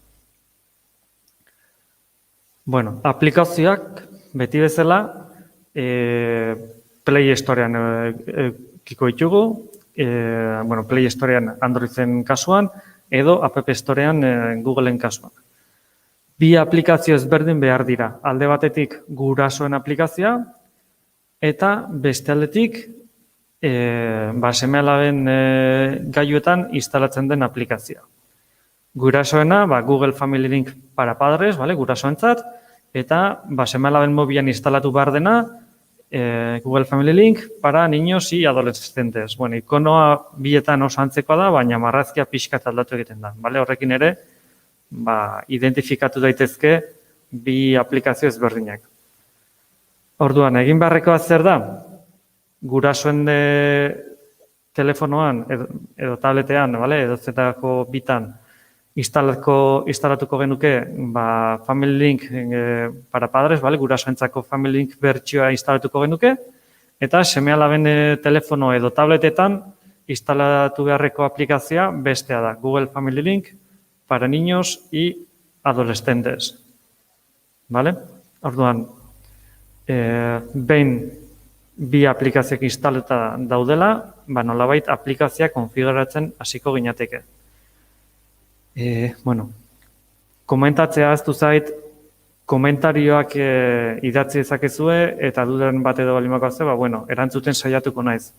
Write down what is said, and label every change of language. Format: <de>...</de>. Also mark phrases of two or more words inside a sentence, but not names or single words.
<eu>Aplikazioak beti bezala Play Storean kiko ditugu, Play Storean Androiden kasuan, edo App Storean Googleen kasuan. Bi aplikazio ezberdin behar dira. Alde batetik gurasoen aplikazioa, eta beste aldetik seme-alaben gailuetan instalatzen den aplikazioa. Gurasoena, Google Family Link para padres, gurasoentzat, eta seme-alaben mobilan instalatu behar dena, Google Family Link para niños y adolescentes. Ikonoa bietan oso antzekoa da, baina marrazkia pixkat aldatu egiten da. Horrekin ere, identifikatu daitezke bi aplikazio ezberdinak. Orduan, egin beharrekoa zer da? Gurasoen telefonoan edo tabletean, edo zetako bitan instalatuko genuke Family Link para padres, gurasoentzako Family Link bertsioa instalatuko genuke, eta seme-alaben telefono edo tabletetan instalatu beharreko aplikazioa bestea da, Google Family Link para niños y adolescentes. Orduan, behin bi aplikazioak instalatuta daudela, nolabait aplikazioa konfiguratzen hasiko ginateke. Komentatzea ahaztu zait, komentarioak idatzi dezakezue eta duden bat edo balimako ze, erantzuten saiatuko naiz.</eu>